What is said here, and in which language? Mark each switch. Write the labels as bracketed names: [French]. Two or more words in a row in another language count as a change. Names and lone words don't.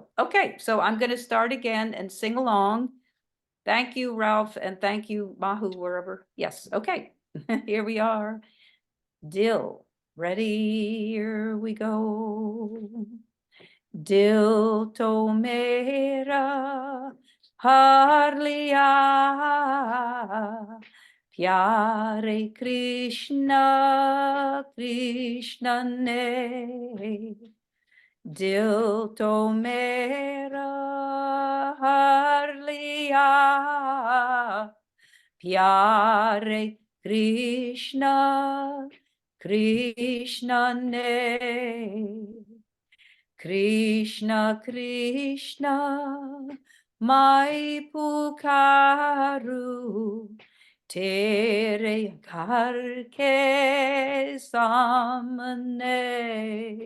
[English] Okay, so I'm gonna start again and sing along. Thank you, Ralph, and thank you, Mahu, wherever. Yes, okay, here we are. Dill, ready, here we go. [Hindi] दिल तो मेरा हर लिया, प्यारे कृष्णा, कृष्णा ने. दिल तो मेरा हर लिया, प्यारे कृष्णा, कृष्णा ने. Krishna, Krishna, मैं पुकारूँ, तेरे घर के सामने.